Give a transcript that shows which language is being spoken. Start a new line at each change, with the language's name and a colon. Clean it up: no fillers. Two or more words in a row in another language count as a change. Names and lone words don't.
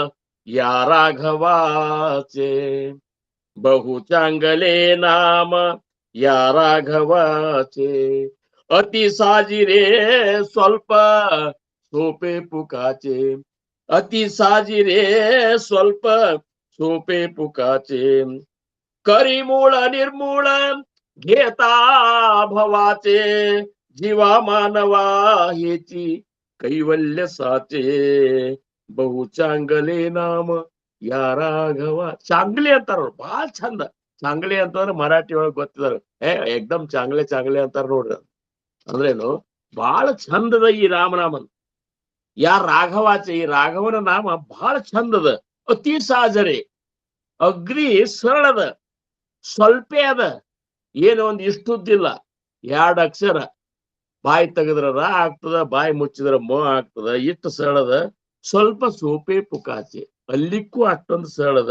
Marathi: याराघवाचे, बहु चांगले नाम याराघवाचे, अति साजिरे स्वल्प सोपे पुकाचे, अति साजिरे स्वल्प सोपे पुकाचे, करिमूळ निर्मूळ घेता भवाचे, जीवा मानवा हेची कैवल्य साचे, बहु चांगले नाम याराघव.
Kannada: ಚಾಂಗ್ಲಿ ಅಂತಾರ, ಬಾಳ ಚಂದ. ಚಾಂಗ್ಲಿ ಅಂತಂದ್ರೆ ಮರಾಠಿ ಒಳಗೆ ಗೊತ್ತಿದಾರ,
Marathi: एकदम चांगले चांगले
Kannada: ಅಂತಾರ ನೋಡ್ರಿ. ಅಂದ್ರೇನು, ಬಹಳ ಚಂದದ ಈ ರಾಮನಾಮನ್.
Marathi: या राघवाच,
Kannada: ಈ ರಾಘವನ ನಾಮ ಬಹಳ ಚಂದದ, ಅತಿ ಸಹಜರೇ, ಅಗ್ರಿ ಸರಳದ, ಸ್ವಲ್ಪೇ ಅದ, ಏನೋ ಒಂದ್ ಇಷ್ಟುದ್ದಿಲ್ಲ, 2 ಅಕ್ಷರ, ಬಾಯಿ ತೆಗೆದ್ರ ರ ಆಗ್ತದ, ಬಾಯಿ ಮುಚ್ಚಿದ್ರ ಮ ಆಗ್ತದ, ಇಷ್ಟು ಸರಳದ,
Marathi: स्वल्प सोपे पुकाचे,
Kannada: ಅಲ್ಲಿಕ್ಕೂ ಅಷ್ಟೊಂದು ಸರಳದ.